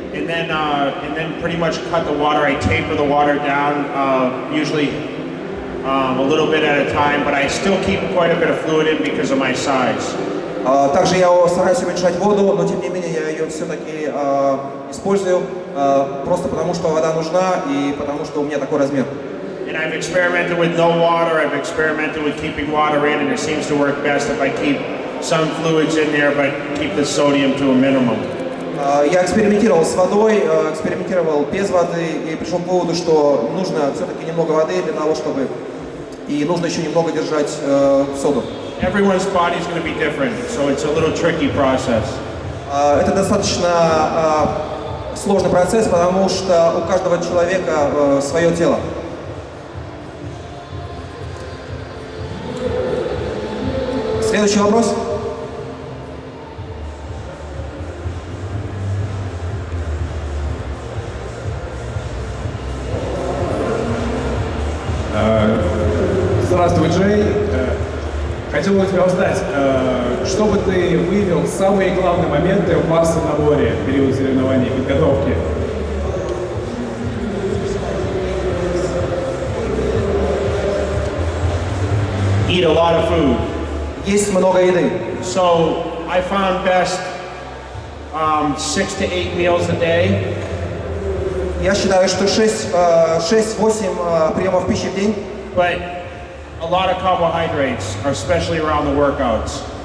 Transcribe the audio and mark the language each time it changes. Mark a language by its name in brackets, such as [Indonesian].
[English] And then pretty much cut the water. I taper the water down, usually a little bit at a time, but I still keep quite a bit of fluid in because of my size. [Russian] Также я стараюсь уменьшать воду, но тем не менее я ее все-таки использую просто потому, что вода нужна и потому, что у меня такой размер. [English] And I've experimented with no water, I've experimented with keeping water in, and it seems to work best if I keep some fluids in there, but keep the sodium to a minimum. [Russian] Я экспериментировал с водой, экспериментировал без воды и пришел к выводу, что нужно все-таки немного воды для того, чтобы... И нужно еще немного держать соду. [English] Everyone's body is going to be different, so it's a little tricky process. [Russian] Это достаточно сложный процесс, потому что у каждого человека свое тело. Следующий вопрос. Здравствуй, Джей. Хотел бы тебя узнать, что бы ты вывел самые главные моменты в массовом наборе в период соревнований и подготовки? [English] Eat a lot of food. [Russian] Есть много еды. [English] So I found best 6 to 8 meals a day. [Russian] Я считаю, что 6-8 приемов пищи в день. [English] But a lot of carbohydrates, especially around the workouts.